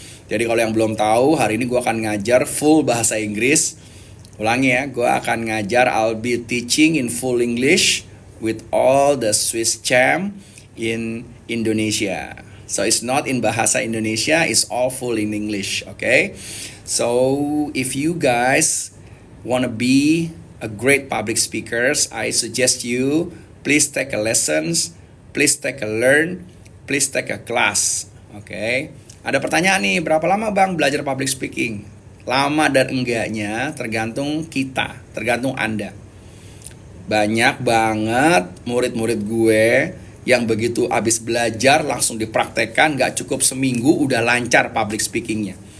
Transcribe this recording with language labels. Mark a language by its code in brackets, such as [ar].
[id] Jadi kalau yang belum tahu, hari ini gue akan ngajar full bahasa Inggris. Ulangi ya, gue akan ngajar, [en] I'll be teaching in full English with all the Swiss Cham in Indonesia. So it's not in bahasa Indonesia, it's all full in English, okay? So if you guys want to be a great public speakers, I suggest you please take a lessons, please take a learn, please take a class, okay? [id] Ada pertanyaan nih, berapa lama Bang belajar public speaking? Lama dan enggaknya tergantung kita, tergantung Anda. Banyak banget murid-murid gue yang begitu abis belajar langsung dipraktekkan, gak cukup seminggu udah lancar public speakingnya.